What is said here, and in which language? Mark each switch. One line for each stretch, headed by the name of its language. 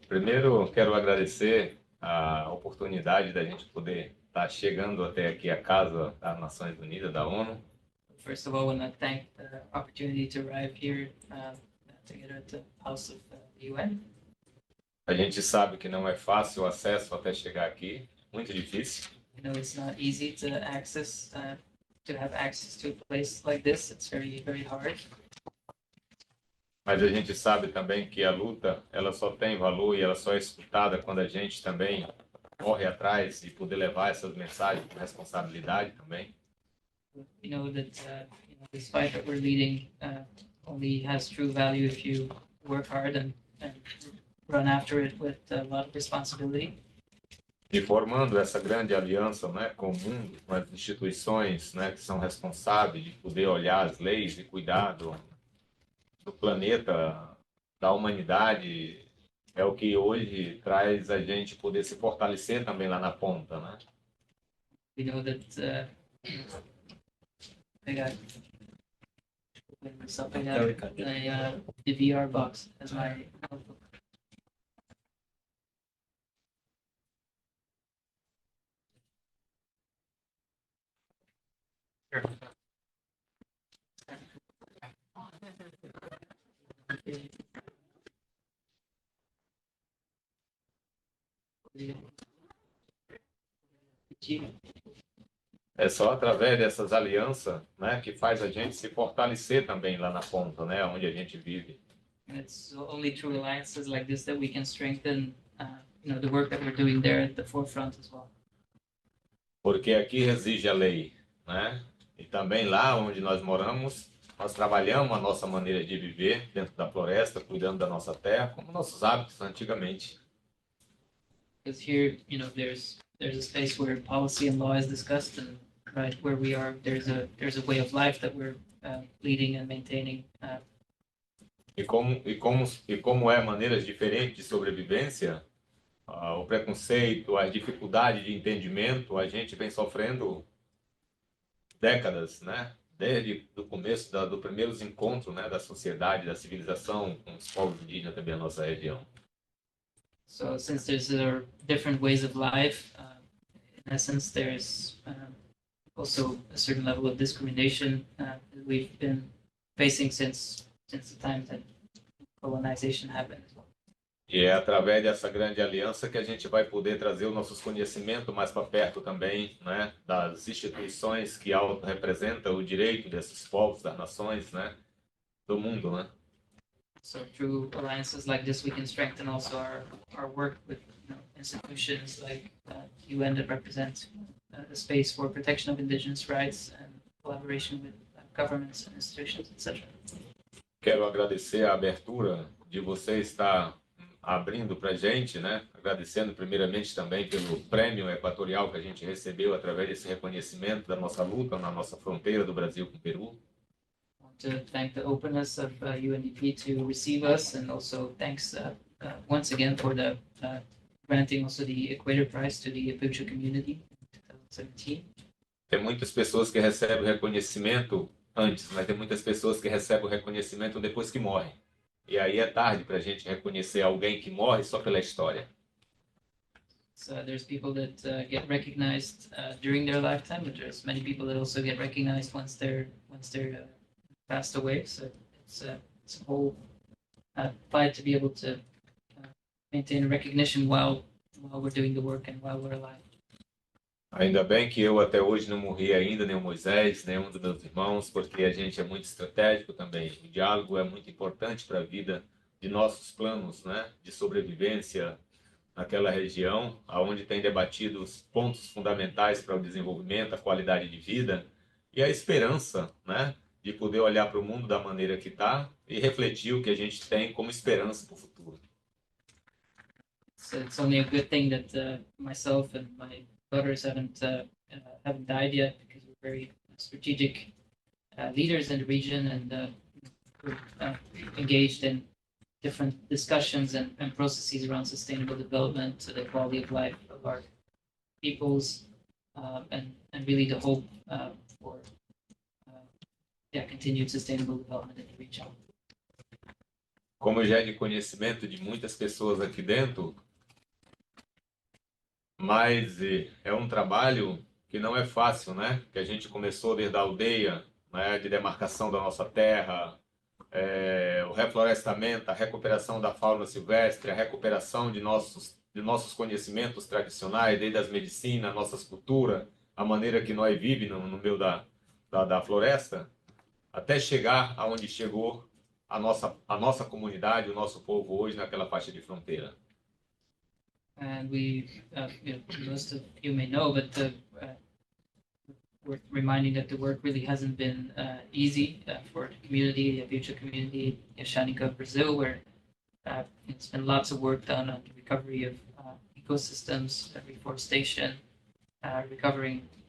Portuguese: Primeiro, quero agradecer a oportunidade da gente poder estar chegando até aqui a casa das Nações Unidas, da ONU.
English: First of all, I want to thank the opportunity to arrive here together at the House of the UN.
Portuguese: A gente sabe que não é fácil o acesso até chegar aqui, muito difícil.
English: You know, it's not easy to have access to a place like this. It's very, very hard.
Portuguese: Mas a gente sabe também que a luta, ela só tem valor e ela só é escutada quando a gente também corre atrás e poder levar essas mensagens com responsabilidade também.
English: You know that this fight that we're leading only has true value if you work hard and run after it with a lot of responsibility.
Portuguese: E formando essa grande aliança, né, com o mundo, com as instituições, né, que são responsáveis de poder olhar as leis e cuidar do planeta, da humanidade, é o que hoje traz a gente poder se fortalecer também lá na ponta, né?
English: We know that I got the VR box as my notebook.
Portuguese: É só através dessas alianças, né, que faz a gente se fortalecer também lá na ponta, né, onde a gente vive.
English: And it's only through alliances like this that we can strengthen, the work that we're doing there at the forefront as well.
Portuguese: Porque aqui reside a lei, né? E também lá onde nós moramos, nós trabalhamos a nossa maneira de viver dentro da floresta, cuidando da nossa terra, como nossos hábitos antigamente.
English: Because here, there's a space where policy and law is discussed, and right where we are, there's a way of life that we're leading and maintaining.
Portuguese: E como é maneiras diferentes de sobrevivência, o preconceito, a dificuldade de entendimento, a gente vem sofrendo décadas, né? Desde o começo do primeiros encontros, né, da sociedade, da civilização com os povos indígenas também na nossa região.
English: So since there's different ways of life, in essence, there's also a certain level of discrimination that we've been facing since the time that colonization happened as well.
Portuguese: E é através dessa grande aliança que a gente vai poder trazer os nossos conhecimentos mais para perto também, né, das instituições que auto-representam o direito desses povos, das nações, né, do mundo, né.
English: So through alliances like this, we can strengthen also our work with institutions like UN that represent a space for protection of indigenous rights and collaboration with governments and institutions, etc.
Portuguese: Quero agradecer a abertura de você estar abrindo para a gente, né? Agradecendo primeiramente também pelo prêmio equatorial que a gente recebeu através desse reconhecimento da nossa luta na nossa fronteira do Brasil com o Peru.
English: I want to thank the openness of UNDP to receive us, and also thanks once again for the granting also the Equator Prize to the Apuche community in 2017.
Portuguese: Tem muitas pessoas que recebem reconhecimento antes, mas tem muitas pessoas que recebem o reconhecimento depois que morrem. E aí é tarde para a gente reconhecer alguém que morre só pela história.
English: So there's people that get recognized during their lifetime, but there's many people that also get recognized once they're passed away. So it's a whole fight to be able to maintain recognition while we're doing the work and while we're alive.
Portuguese: Ainda bem que eu até hoje não morri ainda, nem o Moisés, nem um dos meus irmãos, porque a gente é muito estratégico também. O diálogo é muito importante para a vida de nossos planos, né, de sobrevivência naquela região, aonde tem debatido os pontos fundamentais para o desenvolvimento, a qualidade de vida e a esperança, né, de poder olhar para o mundo da maneira que está e refletir o que a gente tem como esperança para o futuro.
English: So it's only a good thing that myself and my daughters haven't died yet, because we're very strategic leaders in the region, and we're engaged in different discussions and processes around sustainable development, the quality of life of our peoples, and really the hope for continued sustainable development in the region.
Portuguese: Como já é de conhecimento de muitas pessoas aqui dentro, mas é um trabalho que não é fácil, né? Que a gente começou desde a aldeia, né? De demarcação da nossa terra, o reflorestamento, a recuperação da fauna silvestre, a recuperação de nossos conhecimentos tradicionais, desde as medicinas, nossas culturas, a maneira que nós vivemos no meio da floresta, até chegar aonde chegou a nossa comunidade, o nosso povo hoje naquela faixa de fronteira.
English: And most of you may know, but worth reminding that the work really hasn't been easy for the community, the future community, Ashaninka of Brazil, where it's been lots of work done on the recovery of ecosystems, reforestation, recovering